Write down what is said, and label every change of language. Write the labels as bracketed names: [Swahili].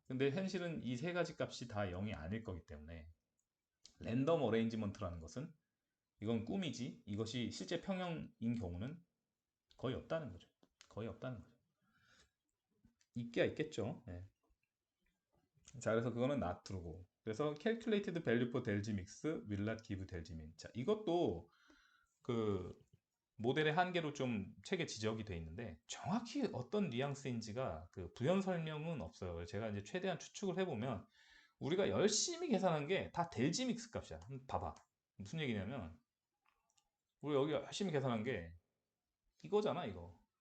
[Korean] 근데 현실은 이 세 가지 값이 다 0이 아닐 거기 때문에 랜덤 어레인지먼트라는 것은 이건 꿈이지. 이것이 실제 평형인 경우는 거의 없다는 거죠. 거의 없다는 거죠. 있기야 있겠죠. 네. 자, 그래서 그거는 [English] not true [Korean] 고. 그래서 [English] calculated value for delta mix will not give delta mean. [Korean] 자, 이것도 그 모델의 한계로 좀 책에 지적이 돼 있는데 정확히 어떤 뉘앙스인지가 그 부연 설명은 없어요. 제가 이제 최대한 추측을 해보면 우리가 열심히 계산한 게 다 델지 믹스 값이야. 봐봐. 무슨 얘기냐면 우리 여기 열심히 계산한 게 이거잖아, 이거.